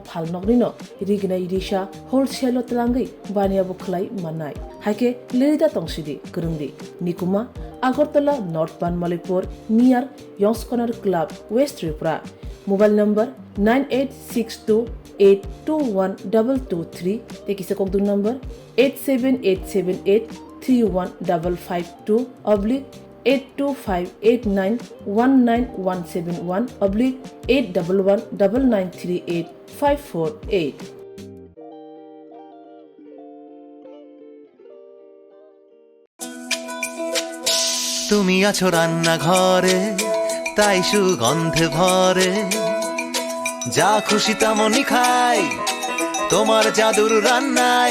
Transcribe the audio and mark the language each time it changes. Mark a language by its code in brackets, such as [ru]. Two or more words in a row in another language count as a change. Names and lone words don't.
[trp] phal nokrino rignai risa wholesale tlangai bania bo khlai manai haike lerida tongsidi krungdi nikuma Agartala North Banmalipur near Yongs Corner Club West Tripura [en] Mobile number [trp] 9862821223 Tekisa Kokdu number 87878315552 oblique 82589191171 oblique 8119938 [bn] তুমি আছো রান্না ঘরে তাই সুগন্ধে ভরে যা খুশি তেমনই খাই তোমার জাদুর রান্নায়